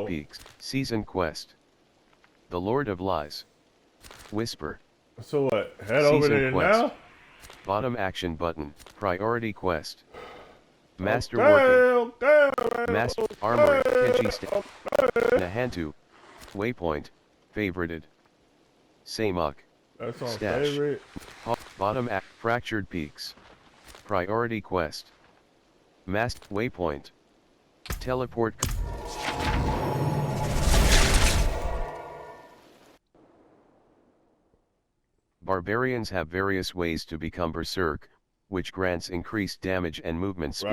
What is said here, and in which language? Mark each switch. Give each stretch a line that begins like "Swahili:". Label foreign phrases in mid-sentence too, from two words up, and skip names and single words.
English: Kyo. Peaks. Season quest. The Lord of Lies. Whisper. So what? Head over Season there quest. now? Bottom action button. Priority quest. Master Okay, working. okay, Master okay, armory. Keji okay. Nahantu. Waypoint. Favorited. Samuk. That's my Stash. favorite. Bottom act. Fractured Peaks. Priority quest. Mast. Waypoint. Teleport. Barbarians have various ways to become berserk, which grants increased damage and movement speed.